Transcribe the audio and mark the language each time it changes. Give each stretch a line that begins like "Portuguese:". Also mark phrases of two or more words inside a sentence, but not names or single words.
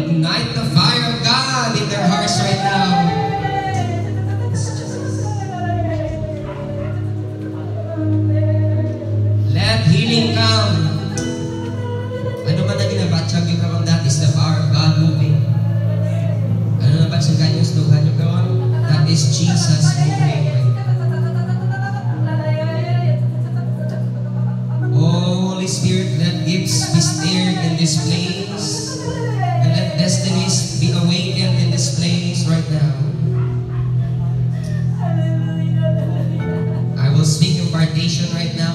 English: Light the fire of God in their hearts right now. Let healing come.
Hiligaynon: Ano man na ginabatsag yung karon,
English: that is the power of God moving.
Hiligaynon: Ano na batsagan yung stugan yung karon?
English: That is Jesus moving. Oh, Holy Spirit, let gifts be stirred in this place. And let destinies be awakened in this place right now. I will speak impartation right now.